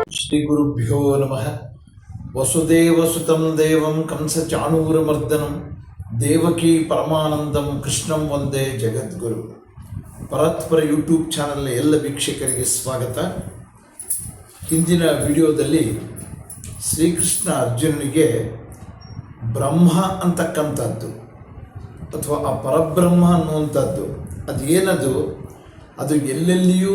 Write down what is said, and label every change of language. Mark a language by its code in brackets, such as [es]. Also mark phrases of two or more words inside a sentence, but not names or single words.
[sa] ಶ್ರೀ ಗುರುಭ್ಯೋ ನಮಃ. ವಸುದೇವಸುತಂ ದೇವಂ ಕಂಸಚಾಣೂರಮರ್ದನಂ ದೇವಕೀ ಪರಮಾನಂದಂ ಕೃಷ್ಣಂ ವಂದೇ ಜಗದ್ಗುರು. [kn] ಪರತ್ಪರ ಯೂಟ್ಯೂಬ್ ಚಾನಲ್ ಎಲ್ಲ ವೀಕ್ಷಕರಿಗೆ ಸ್ವಾಗತ. ಹಿಂದಿನ ವಿಡಿಯೋದಲ್ಲಿ ಶ್ರೀಕೃಷ್ಣ ಅರ್ಜುನನಿಗೆ ಬ್ರಹ್ಮ ಅಂತಕ್ಕಂಥದ್ದು ಅಥವಾ ಆ ಪರಬ್ರಹ್ಮ ಅನ್ನುವಂಥದ್ದು ಅದೇನದು, ಅದು ಎಲ್ಲೆಲ್ಲಿಯೂ